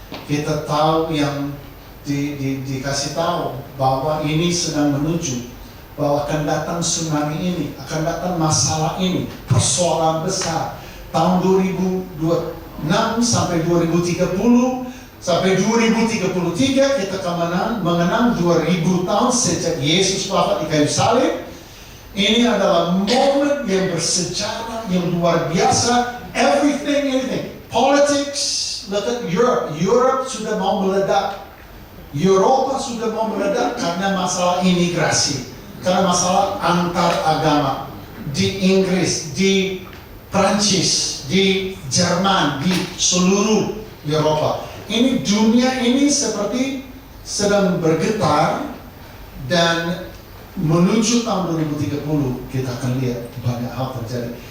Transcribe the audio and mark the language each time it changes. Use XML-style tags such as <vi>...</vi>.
<id>Kita tahu yang dikasih tahu bahwa ini sedang menuju, bahwa akan datang tsunami ini, akan datang masalah ini, persoalan besar. Tahun 2026 sampai 2030 Sampai 2033 kita mengenang 2000 tahun sejak Yesus wafat di kayu salib. Ini adalah momen yang bersejarah, yang luar biasa.</id> <en>Everything. Politics, look at Europe.</en> <id>Europe sudah mau meledak. Eropa sudah mau meledak karena masalah imigrasi. Karena masalah antar agama. Di Inggris, di Prancis, di Jerman, di seluruh Eropa. Ini dunia ini seperti sedang bergetar, dan menuju tahun 2030 kita akan lihat banyak hal terjadi.</id>